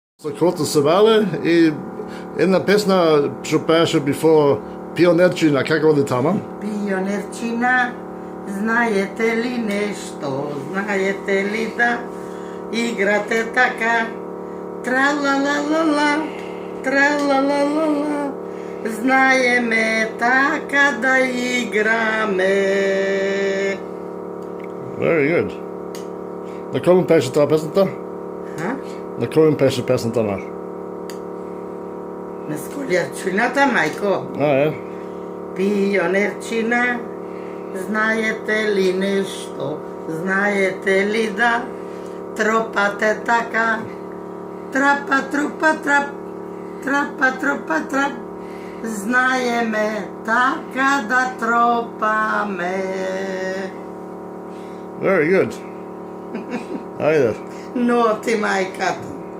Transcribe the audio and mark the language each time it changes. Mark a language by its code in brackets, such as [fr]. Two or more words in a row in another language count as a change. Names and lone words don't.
[mk] Круто свале и една песна што пееше before Пионерчина, како оди тама? [bg] Пионерчина, знаете ли нещо? Знаете ли да играте така? Тра-ла-ла-ла-ла, тра-ла-ла-ла-ла. [mk] Знаеме така да играме. [en] Very good. [mk] На кој пеше таа песната? А? На кој пеше песната на? На сколярчината, майко. Е. [bg] Пионерчина, знаете ли нещо? Знаете ли да тропате така? Трапа, трупа, трап, трапа, трупа, трап. [mk] Знаеме така да тропаме. [en] Very good. [mk] Ајде. Но ти майката.